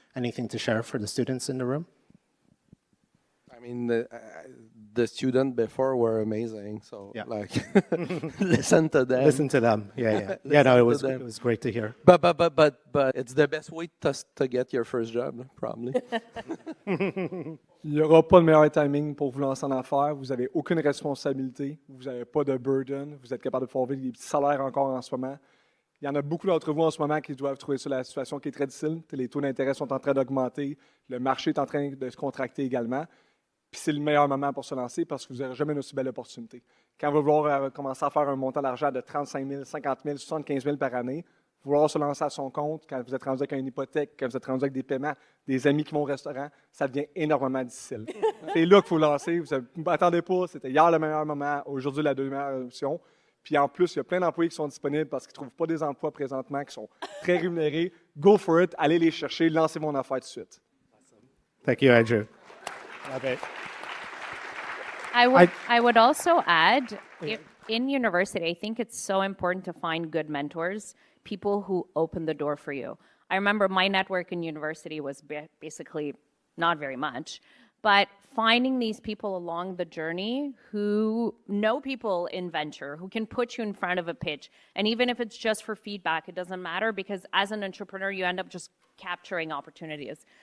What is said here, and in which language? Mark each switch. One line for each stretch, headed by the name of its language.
English: Anything to share for the students in the room? I mean, the students before were amazing. So, Yeah. like, listen to them. Listen to them. Yeah. Yeah, no, it was great to hear. But it's the best way to get your first job, probably.
French: Il n'y aura pas de meilleur timing pour vous lancer en affaires. Vous n'avez aucune responsabilité. Vous n'avez pas de burden. Vous êtes capable de pouvoir vivre des petits salaires encore en ce moment. Il y en a beaucoup d'entre vous en ce moment qui doivent trouver ça la situation qui est très difficile. Les taux d'intérêt sont en train d'augmenter. Le marché est en train de se contracter également. Puis c'est le meilleur moment pour se lancer parce que vous n'aurez jamais une aussi belle opportunité. Quand vous allez vouloir commencer à faire un montant d'argent de 35 000, 50 000, 75 000 par année, vouloir se lancer à son compte, quand vous êtes rendu avec une hypothèque, quand vous êtes rendu avec des paiements, des amis qui vont au restaurant, ça devient énormément difficile. C'est là qu'il faut lancer. Vous attendez pas, c'était hier le meilleur moment, aujourd'hui la deuxième meilleure option. Puis en plus, il y a plein d'employés qui sont disponibles parce qu'ils ne trouvent pas des emplois présentement qui sont très rémunérés.
English: Go for it,
French: allez les chercher, lancez mon affaire tout de suite.
English: Thank you, Andrew. Love it. I would also add, in university, I think it's so important to find good mentors, people who open the door for you. I remember my network in university was basically not very much, but finding these people along the journey who know people in venture, who can put you in front of a pitch, and even if it's just for feedback, it doesn't matter because as an entrepreneur, you end up just capturing opportunities.